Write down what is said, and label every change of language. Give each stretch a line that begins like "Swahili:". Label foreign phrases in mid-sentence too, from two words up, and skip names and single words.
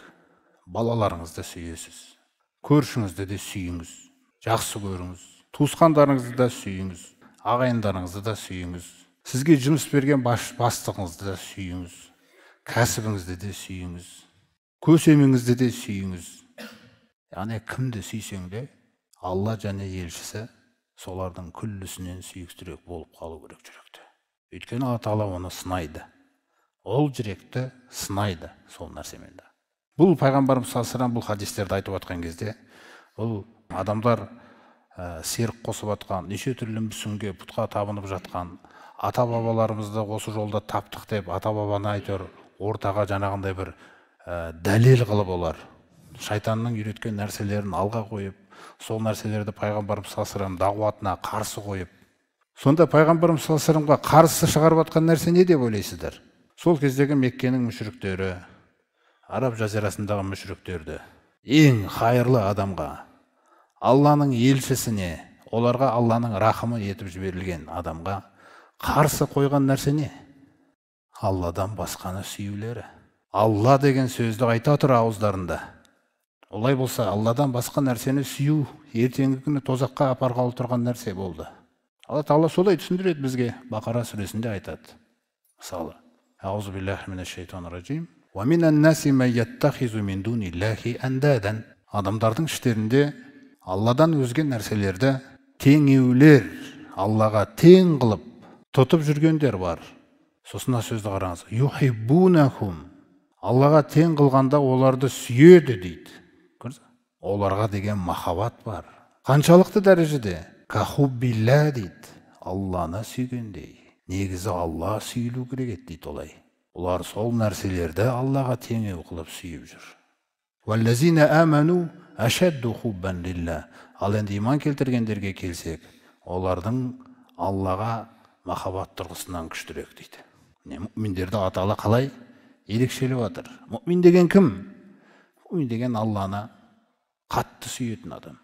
Kazakh: Балаларыңызды сүйесіз. Көршіңізді де сүйіңіз, жақсы көріңіз, туысқандарыңызды да сүйіңіз, ағайындарыңызды да сүйіңіз, сізге жұмыс берген бастығыңызды да сүйіңіз, кәсібіңізді де сүйіңіз, көсеміңізді де сүйіңіз. Яғни кімді сүйсең де, Алла және елшісі солардың күллісінен сүйіктірек болып қалу керек жүректе. Өйткені Алла Тағала оны сынайды. Ол жүректі сынайды сол нәрсемен. Бұл пайғамбарымыз
Arabic: صلى الله عليه وسلم
Kazakh: бұл хадистерді айтып жатқан кезде, бұл адамдар серік қосып жатқан, неше түрлі мүсінге, пұтқа табынып жатқан, ата-бабаларымызды осы жолда таптық деп, ата-бабаны айтыр, ортаға жаңағындай бір дәлел қылып олар шайтанның үйреткен нәрселерін алға қойып, сол нәрселерді пайғамбарымыз
Arabic: صلى الله عليه وسلم
Kazakh: дағуатына қарсы қойып, сонда пайғамбарымыз
Arabic: صلى الله عليه وسلم
Kazakh: қарсы шығарып жатқан нәрсе не деп ойлайсыздар? Сол кездегі Меккенің мүшриктері, Араб жазирасындағы мүшриктерді ең хайырлы адамға, Алланың елшісіне, оларға Алланың рахымы етіп жіберілген адамға қарсы қойған нәрсе не? Алладан басқаны сүюлері. Алла деген сөзді айта тұр ауыздарында. Олай болса, Алладан басқа нәрсені сүю ертеңгі күні тозаққа апарғалы тұрған нәрсе болды. Алла Тағала солай түсіндіреді бізге. Бақара сүресінде айтады. Мысалы,
Arabic: أعوذ بالله من الشيطان الرجيم.
Kazakh: Адамдардың іштерінде Алладан өзге нәрселерді теңеулер, Аллаға тең қылып тұтып жүргендер бар. Сосын сөзді қараңыз. Юхиббунахум. Аллаға тең қылғанда оларды сүйеді дейді. Оларға деген махаббат бар. Қаншалықты дәрежеде? Кахуббилла дейді. Алланы сүйгендей. Негізі Алла сүйілу керек дейді олай. Олар сол нәрселерді Аллаға теңеу қылып сүйіп жүр.
Arabic: والذين آمنوا أشد حبا لله.
Kazakh: Ал енді иман келтіргендерге келсек, олардың Аллаға махаббат тұрғысынан күштірек дейді. Мүминдерді Алла Тағала қалай ерекшелеп жатыр? Мүмин деген кім? Мүмин деген Алланы қатты сүйетін адам.